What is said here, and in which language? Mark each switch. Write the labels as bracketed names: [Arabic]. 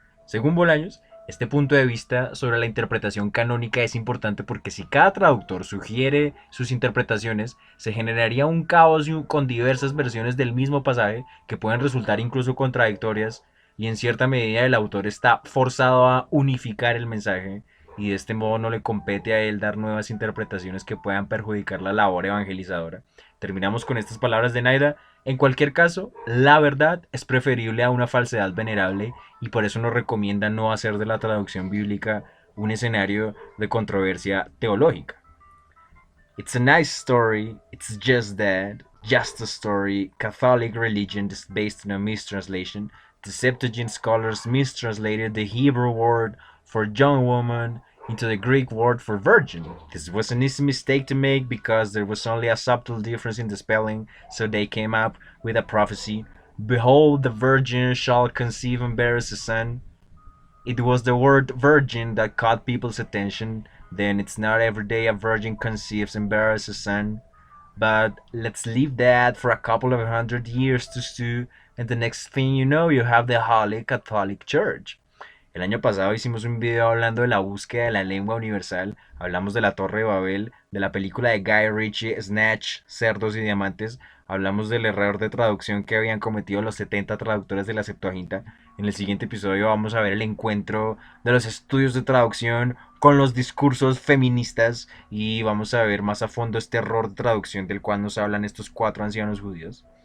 [Spanish] Según Bolaños, este punto de vista sobre la interpretación canónica es importante porque si cada traductor sugiere sus interpretaciones, se generaría un caos con diversas versiones del mismo pasaje que pueden resultar incluso contradictorias, y en cierta medida el autor está forzado a unificar el mensaje, y de este modo no le compete a él dar nuevas interpretaciones que puedan perjudicar la labor evangelizadora. Terminamos con estas palabras de Naida. En cualquier caso, la verdad es preferible a una falsedad venerable, y por eso nos recomienda no hacer de la traducción bíblica un escenario de controversia teológica. [English] It's a nice story, it's just a story. Catholic religion is based on a mistranslation. The Septuagint scholars mistranslated the Hebrew word for young woman into the Greek word for virgin. This was an easy mistake to make because there was only a subtle difference in the spelling, so they came up with a prophecy. Behold, the virgin shall conceive and bear a son. It was the word virgin that caught people's attention. Then it's not every day a virgin conceives and bears a son. But let's leave that for a couple of hundred years to stew, and the next thing you know, you have the Holy Catholic Church. [Spanish] El año pasado hicimos un video hablando de la búsqueda de la lengua universal. Hablamos de la Torre de Babel, de la película de Guy Ritchie, Snatch, Cerdos y Diamantes. Hablamos del error de traducción que habían cometido los 70 traductores de la Septuaginta. En el siguiente episodio vamos a ver el encuentro de los estudios de traducción con los discursos feministas, y vamos a ver más a fondo este error de traducción del cual nos hablan estos cuatro ancianos judíos.